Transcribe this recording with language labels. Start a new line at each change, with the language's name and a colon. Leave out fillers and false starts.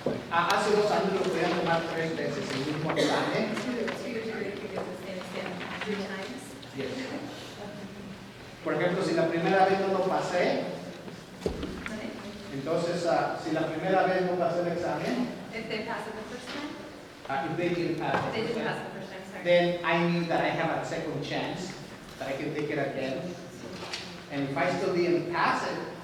Spanish: Hace 2 años lo podían tomar 3 veces el mismo examen.
English: 2 years ago, you could get the same exam 3 times. Yes.
Spanish: Por ejemplo, si la primera vez no lo pasé, entonces, si la primera vez no pasé el examen,
English: If they pass it the first time? if they didn't pass They it, didn't pass it the first time, sorry. then I knew that I have a second chance, that I can take it again. And if I still didn't pass it,